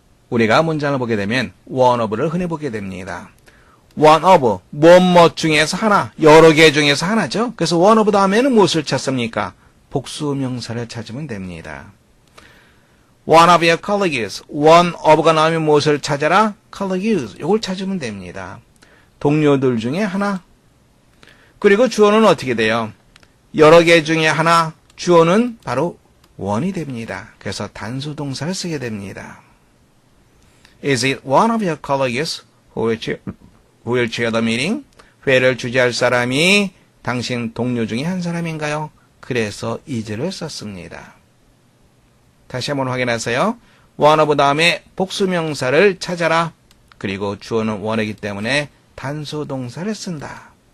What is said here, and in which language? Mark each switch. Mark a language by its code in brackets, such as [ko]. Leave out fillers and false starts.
[ko] 우리가 문장을 보게 되면 one of를 흔히 보게 됩니다. one of, 뭐뭐 중에서 하나, 여러 개 중에서 하나죠. 그래서 one of 다음에는 무엇을 찾습니까? 복수명사를 찾으면 됩니다. [en] One of your colleagues, one of가 [ko] 나오면 무엇을 찾아라? colleagues, 이걸 찾으면 됩니다. 동료들 중에 하나. 그리고 주어는 어떻게 돼요? 여러 개 중에 하나, 주어는 바로 one이 됩니다. 그래서 단수동사를 쓰게 됩니다. [en] Is it one of your colleagues who will chair the meeting? [ko] 회의를 주재할 사람이 당신 동료 중에 한 사람인가요? 그래서 is를 썼습니다. 다시 한번 확인하세요. one of 다음에 복수명사를 찾아라. 그리고 주어는 one이기 때문에 단수동사를 쓴다.